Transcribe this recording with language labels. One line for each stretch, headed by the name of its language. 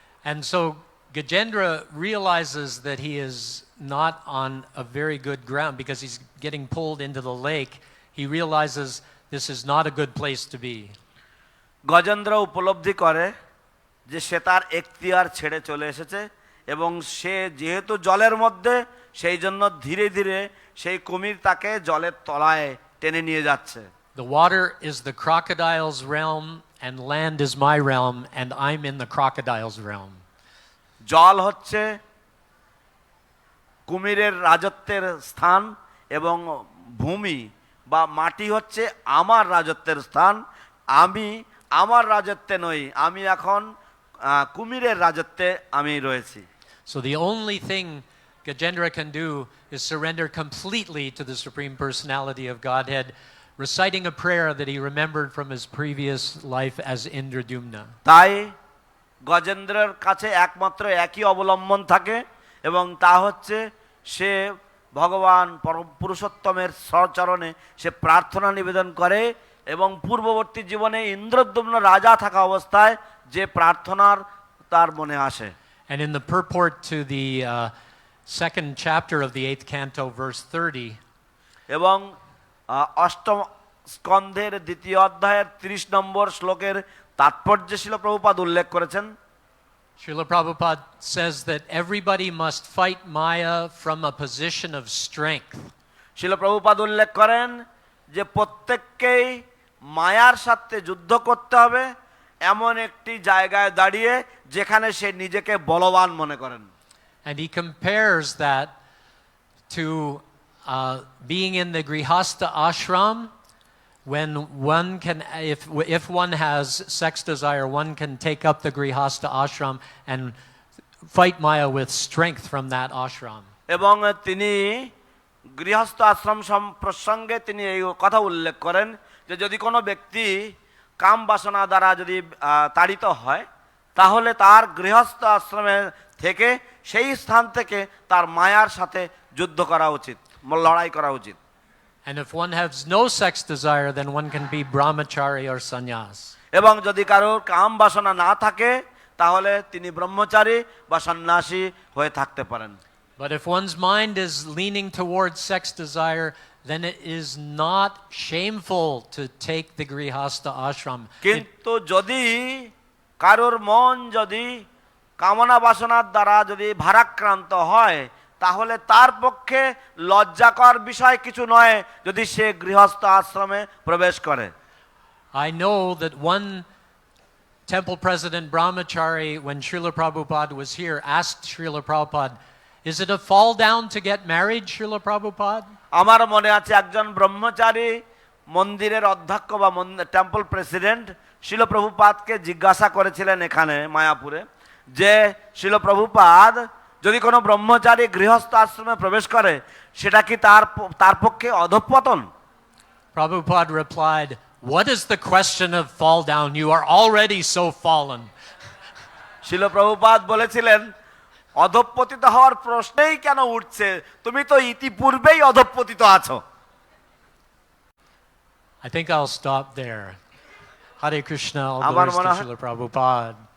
English: And so Gajendra realizes that he is not on a very good ground because he's getting pulled into the lake. He realizes this is not a good place to be.
Bangla: Gajendra উপলব্ধি করে যে সে তার এখতিয়ার ছেড়ে চলে এসেছে এবং সে যেহেতু জলের মধ্যে সেই জন্য ধীরে ধীরে সেই কুমির তাকে জলের তলায় টেনে নিয়ে যাচ্ছে।
English: The water is the crocodile's realm and land is my realm and I'm in the crocodile's realm.
Bangla: জল হচ্ছে কুমিরের রাজত্বের স্থান এবং ভূমি বা মাটি হচ্ছে আমার রাজত্বের স্থান। আমি আমার রাজত্বে নই, আমি এখন কুমিরের রাজত্বে আমি রয়েছি।
English: So the only thing Gajendra can do is surrender completely to the Supreme Personality of Godhead, reciting a prayer that he remembered from his previous life as Indradumna.
Bangla: তাই গজেন্দ্রের কাছে একমাত্র একই অবলম্বন থাকে এবং তা হচ্ছে সে ভগবান পরম পুরুষোত্তমের চরণে সে প্রার্থনা নিবেদন করে এবং পূর্ববর্তী জীবনে ইন্দ্রদ্যুম্ন রাজা থাকা অবস্থায় যে প্রার্থনার তার মনে আসে।
English: And in the purport to the second chapter of the 8th canto, verse 30,
Bangla: এবং অষ্টম স্কন্ধের দ্বিতীয় অধ্যায়ের 30 নম্বর শ্লোকের তাৎপর্য শিল প্রভুপাদ উল্লেখ করেছেন।
English: Srila Prabhupada says that everybody must fight Maya from a position of strength.
Bangla: শিল প্রভুপাদ উল্লেখ করেন যে প্রত্যেককেই মায়ার সাথে যুদ্ধ করতে হবে এমন একটি জায়গায় দাঁড়িয়ে যেখানে সে নিজেকে বলবান মনে করেন।
English: And he compares that to being in the Grihastha ashram, when one can, if one has sex desire, one can take up the Grihastha ashram and fight Maya with strength from that ashram.
Bangla: এবং তিনি গৃহস্থ আশ্রম প্রসঙ্গে তিনি এই কথা উল্লেখ করেন যে যদি কোনো ব্যক্তি কাম বাসনা দ্বারা যদি তাড়িত হয় তাহলে তার গৃহস্থ আশ্রমে থেকে সেই স্থান থেকে তার মায়ার সাথে যুদ্ধ করা উচিত, লড়াই করা উচিত।
English: And if one has no sex desire, then one can be brahmachari or sannyas.
Bangla: এবং যদি কারোর কাম বাসনা না থাকে তাহলে তিনি ব্রহ্মচারী বা সন্ন্যাসী হয়ে থাকতে পারেন।
English: But if one's mind is leaning towards sex desire, then it is not shameful to take the Grihastha ashram.
Bangla: কিন্তু যদি কারোর মন যদি কামনা বাসনার দ্বারা যদি ভারাক্রান্ত হয় তাহলে তার পক্ষে লজ্জাকর বিষয় কিছু নয় যদি সে গৃহস্থ আশ্রমে প্রবেশ করে।
English: I know that one temple president brahmachari, when Srila Prabhupada was here, asked Srila Prabhupada, "Is it a fall down to get married, Srila Prabhupada?"
Bangla: আমার মনে আছে একজন ব্রহ্মচারী মন্দিরের অধ্যক্ষ বা টেম্পল প্রেসিডেন্ট শিল প্রভুপাদকে জিজ্ঞাসা করেছিলেন এখানে মায়াপুরে যে শিল প্রভুপাদ যদি কোনো ব্রহ্মচারী গৃহস্থ আশ্রমে প্রবেশ করে সেটা কি তার পক্ষে অধঃপতন?
English: Prabhupada replied, "What is the question of fall down? You are already so fallen."
Bangla: শিল প্রভুপাদ বলেছিলেন অধঃপতিত হওয়ার প্রশ্নেই কেন উঠছে, তুমি তো ইতিপূর্বেই অধঃপতিত আছো।
English: I think I'll stop there. Hare Krishna, all
Bangla: আমার
English: glories
Bangla: মনে
English: to
Bangla: হয়-
English: Srila Prabhupada.